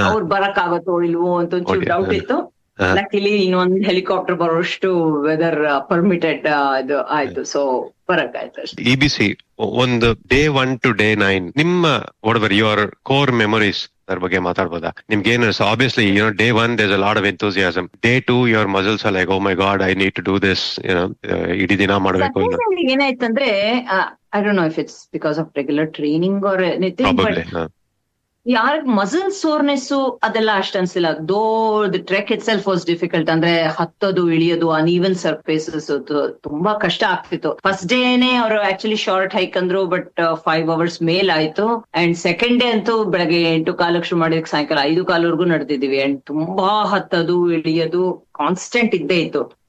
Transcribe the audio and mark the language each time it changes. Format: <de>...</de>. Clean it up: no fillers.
<kn>ಅವ್ರು ಬರಕ್ ಆಗತ್ತೋ ಇಲ್ವೋ ಅಂತ ಒಂಚೂರು ಡೌಟ್ ಇತ್ತು. ಲಕ್ಕಿಲಿ ಇನ್ನೊಂದ್ ಹೆಲಿಕಾಪ್ಟರ್ ಬರೋಷ್ಟು ವೆದರ್ ಪರ್ಮಿಟೆಡ್ ಇದು ಆಯ್ತು. ಸೊ ಬರಕ್ ಆಯ್ತು ಅಷ್ಟೇ. EBC ಒಂದು ಡೇ 1 to day 9 ನಿಮ್ಮ</kn> <en>what your core memories</en> <kn>ಅದ್ರ ಬಗ್ಗೆ ಮಾತಾಡ್ಬೋದಾ? ನಿಮ್ಗೆ ಏನು</kn> <en>Obviously day 1 there's a lot of enthusiasm. Day 2 your muscles are like, oh my god, I need to do this,</en> <kn>ಇಡೀ ದಿನ ಮಾಡ್ಬೇಕು. ಏನಾಯ್ತಂದ್ರೆ</kn> <en>I don't know if it's because of regular training or anything, but</en> <kn>ಯಾರಿಗ್ muscle soreness ಅದೆಲ್ಲ ಅಷ್ಟ ಅನ್ಸಿಲ್ಲ.</kn> <en>Though the trek itself was difficult.</en> <kn>ಅಂದ್ರೆ ಹತ್ತೋದು ಇಳಿಯೋದು uneven surfaces ತುಂಬಾ ಕಷ್ಟ ಆಗ್ತಿತ್ತು. ಫಸ್ಟ್ ಡೇನೆ ಅವರು ಆಕ್ಚುಲಿ ಶಾರ್ಟ್ ಹೈಕ್ ಅಂದ್ರು, ಬಟ್ 5 hours ಮೇಲ್ ಆಯ್ತು. ಅಂಡ್ ಸೆಕೆಂಡ್ ಡೇ ಅಂತೂ ಬೆಳಗ್ಗೆ 8 ಶುರು ಮಾಡಿದಕ್ಕೆ ಸಾಯಂಕಾಲ 5 ನಡೆದಿದೀವಿ. ಅಂಡ್ ತುಂಬಾ ಹತ್ತೋದು ಇಳಿಯೋದು ಕಾನ್ಸ್ಟೆಂಟ್ ಇದ್ದೇ ಇತ್ತು.</kn>